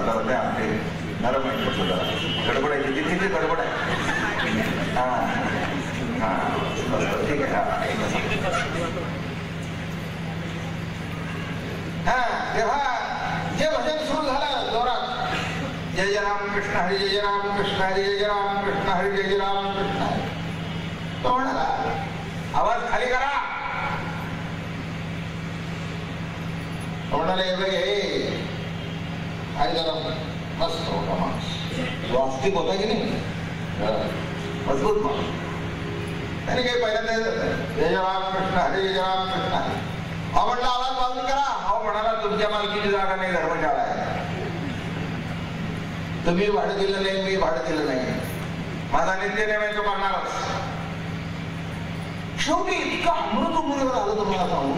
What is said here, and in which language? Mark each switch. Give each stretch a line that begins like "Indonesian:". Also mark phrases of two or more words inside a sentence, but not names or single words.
Marathi: जरा द्या ते नरम आहे, बसू जरा. गडबड आहे तिथे, तिथे गडबड आहे. हा हा बस ठीक आहे. हा तेव्हा जे भजन सुरू झालं जोरात, जय जय राम कृष्ण हरी जय जय राम कृष्ण हरी जय जय राम कृष्ण हरी जय जय राम कृष्ण हरी. तो म्हणाला आवाज खाली करा. म्हणाले हे काय जरा मस्त होता माणूस, वास्तविक होता की नाही, मजबूत माणूस. त्याने काही पहिल्यांदा जय जय राम कृष्ण हरी जय जय राम कृष्ण हरी. हा म्हटलं आवाज बाजूला करा. हा म्हणाला तुमच्या मालकीची जागा नाही, धर्मशाळा आहे. तुम्ही भाडं दिलं नाही, मी भाडं दिलं नाही. माझा नित्य नेम तो करणारच. शेवटी इतका अमृत मुलीवर आलं तुम्हाला सांगू.